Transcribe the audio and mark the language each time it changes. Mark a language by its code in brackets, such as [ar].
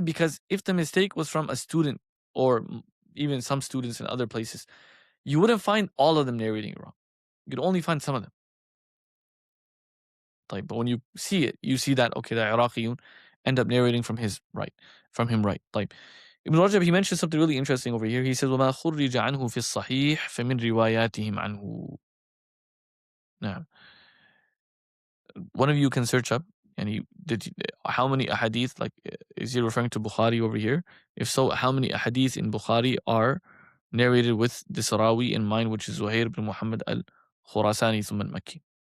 [en] Because if the mistake was from a student or even some students in other places, you wouldn't find all of them narrating wrong. You'd only find some of them. But when you see it, you see that, okay, the Iraqiyun end up narrating from him right. Ibn Rajab, he mentions something really interesting over here. He says, [ar] وَمَا خُرِّجَ عَنْهُ فِي الصَّحِيحِ فَمِنْ رِوَايَاتِهِمْ عَنْهُ. [en] Now, one of you can search up, and how many ahadith, like, is he referring to Bukhari over here? If so, how many ahadith in Bukhari are narrated with this rawi in mind, which is Zuhair ibn Muhammad al-Khurasani thumma al-Makki?